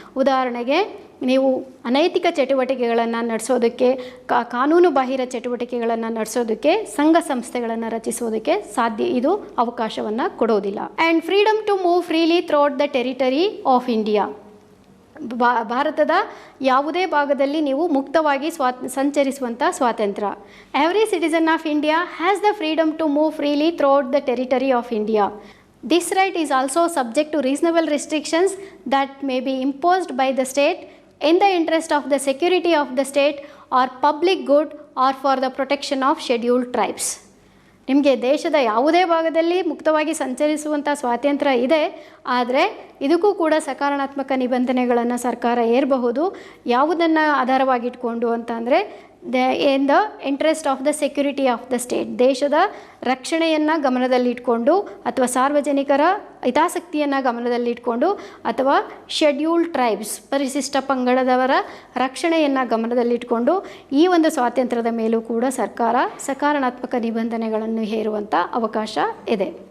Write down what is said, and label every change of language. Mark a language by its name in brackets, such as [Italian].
[Kannada] ಉದಾಹರಣೆಗೆ, ನೀವು ಅನೈತಿಕ ಚಟುವಟಿಕೆಗಳನ್ನು ನಡೆಸೋದಕ್ಕೆ, ಕಾನೂನು ಬಾಹಿರ ಚಟುವಟಿಕೆಗಳನ್ನು ನಡೆಸೋದಕ್ಕೆ ಸಂಘ ಸಂಸ್ಥೆಗಳನ್ನು ರಚಿಸೋದಕ್ಕೆ ಇದು ಅವಕಾಶವನ್ನು ಕೊಡೋದಿಲ್ಲ. [English] And freedom to move freely throughout the territory of India. [Kannada] ಭಾರತದ ಯಾವುದೇ ಭಾಗದಲ್ಲಿ ನೀವು ಮುಕ್ತವಾಗಿ ಸಂಚರಿಸುವಂಥ ಸ್ವಾತಂತ್ರ್ಯ. [English] Every citizen of India has the freedom to move freely throughout the territory of India. This right is also subject to reasonable restrictions that may be imposed by the state in the interest of the security of the state or public good or for the protection of scheduled tribes. [Kannada] ನಿಮಗೆ ದೇಶದ ಯಾವುದೇ ಭಾಗದಲ್ಲಿ ಮುಕ್ತವಾಗಿ ಸಂಚರಿಸುವಂಥ ಸ್ವಾತಂತ್ರ್ಯ ಇದೆ, ಆದರೆ ಇದಕ್ಕೂ ಕೂಡ ಸಕಾರಾತ್ಮಕ ನಿಬಂಧನೆಗಳನ್ನು ಸರ್ಕಾರ ಹೇರಬಹುದು. ಯಾವುದನ್ನು ಆಧಾರವಾಗಿಟ್ಕೊಂಡು ಅಂತಂದರೆ [English] in the interest of the security of the state, [Kannada] ದೇಶದ ರಕ್ಷಣೆಯನ್ನು ಗಮನದಲ್ಲಿಟ್ಕೊಂಡು ಅಥವಾ ಸಾರ್ವಜನಿಕರ ಹಿತಾಸಕ್ತಿಯನ್ನು ಗಮನದಲ್ಲಿಟ್ಕೊಂಡು ಅಥವಾ ಶೆಡ್ಯೂಲ್ಡ್ ಟ್ರೈಬ್ಸ್ ಪರಿಶಿಷ್ಟ ಪಂಗಡದವರ ರಕ್ಷಣೆಯನ್ನು ಗಮನದಲ್ಲಿಟ್ಕೊಂಡು ಈ ಒಂದು ಸ್ವಾತಂತ್ರ್ಯದ ಮೇಲೂ ಕೂಡ ಸರ್ಕಾರ ಸಕಾರಾತ್ಮಕ ನಿಬಂಧನೆಗಳನ್ನು ಹೇರುವಂಥ ಅವಕಾಶ ಇದೆ.